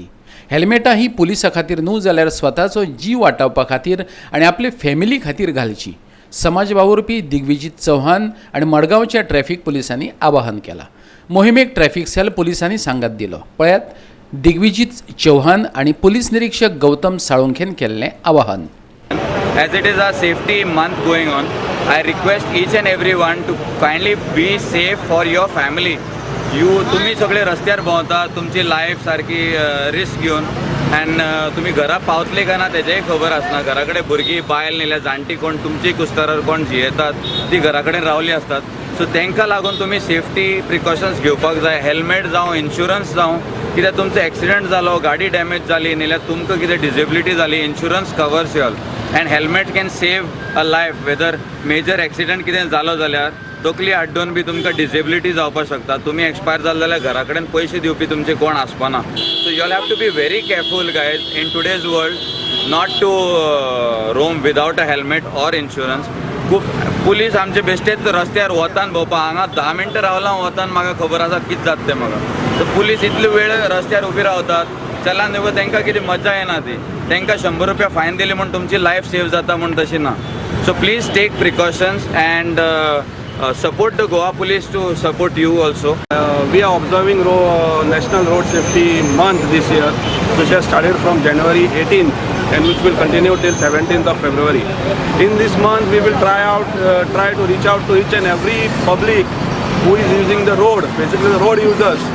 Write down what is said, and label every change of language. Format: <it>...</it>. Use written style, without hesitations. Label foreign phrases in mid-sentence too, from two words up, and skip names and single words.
<kok>हेल्मेटां ही पुलिसा खातीर न्हू जाल्यार स्वताचो जीव वाटावपा खातीर आनी आपले फॅमिली खातीर घालची. समाज वावुरपी दिग्विजीत चौहान आनी मडगांवच्या ट्रॅफिक पुलिसांनी आवाहन केलां. मोहिमेक ट्रॅफिक सेल पुलिसांनी सांगात दिलो. पळयात दिग्विजीत चौहान आनी पुलीस निरीक्षक गौतम साळुंखेन केल्लें आवाहन.</kok> <en>As it is a safety month going on, I request each and everyone to kindly be safe for your family.</en> <kok>तुम्ही सगळे रस्त्यार भोंवता, तुमची लायफ सारकी रिस्क घेवन अँड तुम्ही घरा पावतले काय ना तेजेय खबर आसना. घरा कडेन भुरगीं बायल नाल्यार जाणटी कोण तुमची कुस्तारार कोण जियेतात ती घरा कडेन रावली आसतात. सो तांकां लागून तुमी</kok> <en>safety precautions</en> <kok>घेवपाक जाय. हेल्मेट जावं इन्शुरन्स जावं कित्याक तुमचो एक्सिडेंट जालो, गाडी डॅमेज जाली नाल्यार तुमकां कितें डिसेबिलिटी जाली,</kok> <en>insurance covers you all. and helmet can save a life. whether major accident</en> <kok>कितें जालो जाल्यार तकली आड्डून बी तुमकां डिसेबिलिटी जावपाक शकता. तुमी एक्सपायर जाले जाल्यार घरा कडेन पयशे दिवपी तुमचे कोण आसपाना.</kok> <en>So you all have to be very careful guys in today's world not to roam without a helmet or insurance.</en> <kok>खूब पुलीस आमचे बेश्टेच रस्त्यार वतान भोंवपा हांगा 10 मिनटां रावलां वतान म्हाका खबर आसा कितें जाता तें म्हाका. सो पुलीस इतले वेळ रस्त्यार उबी रावतात चलान दिवं तांकां कितें मजा येना ती. तांकां 100 रुपया फायन दिली म्हूण तुमची</kok> <en>life save</en> <kok>जाता म्हूण तशी ना.</kok> <en>So please take precautions and support the Goa Police to support you also. We are observing National Road Safety Month this year, which has started from January 18th and which will continue till 17th of February. In this month, we will try to reach out to each and every public who is using the road, basically the road users.</en>